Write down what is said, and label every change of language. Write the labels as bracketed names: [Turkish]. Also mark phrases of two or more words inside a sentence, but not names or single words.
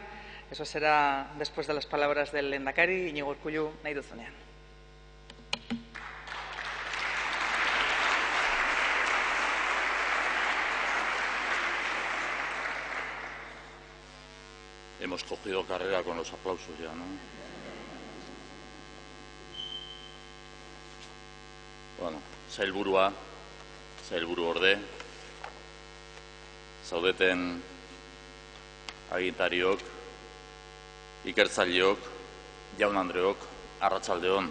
[Spanish] Eso será después de las palabras del lehendakari, Iñigo Urkullu, [Basque] nahi duzunean. [Spanish] Hemos cogido carrera con los aplausos ya, ¿no? [Basque] Bueno, sailburuorde, zaudeten agintariok, ikertzaileok, jaun-andreok, arratsaldeon.